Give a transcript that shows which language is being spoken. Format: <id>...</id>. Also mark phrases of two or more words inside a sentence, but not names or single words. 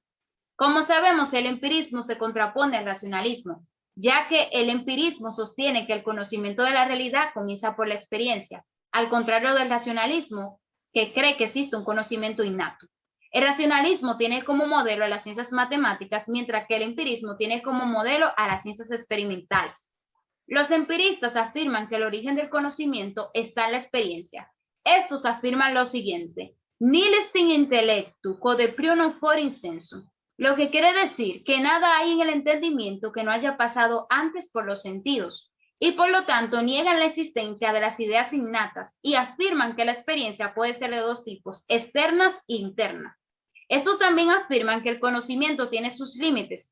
<es>Como sabemos, el empirismo se contrapone al racionalismo, ya que el empirismo sostiene que el conocimiento de la realidad comienza por la experiencia, al contrario del racionalismo, que cree que existe un conocimiento innato. El racionalismo tiene como modelo a las ciencias matemáticas, mientras que el empirismo tiene como modelo a las ciencias experimentales. Los empiristas afirman que el origen del conocimiento está en la experiencia. Estos afirman lo siguiente:</es> <la>nil est in intellectu quod prior non fore in sensu,</la> <es>lo que quiere decir que nada hay en el entendimiento que no haya pasado antes por los sentidos, y por lo tanto niegan la existencia de las ideas innatas y afirman que la experiencia puede ser de dos tipos, externas e internas. Estos también afirman que el conocimiento tiene sus límites.</es>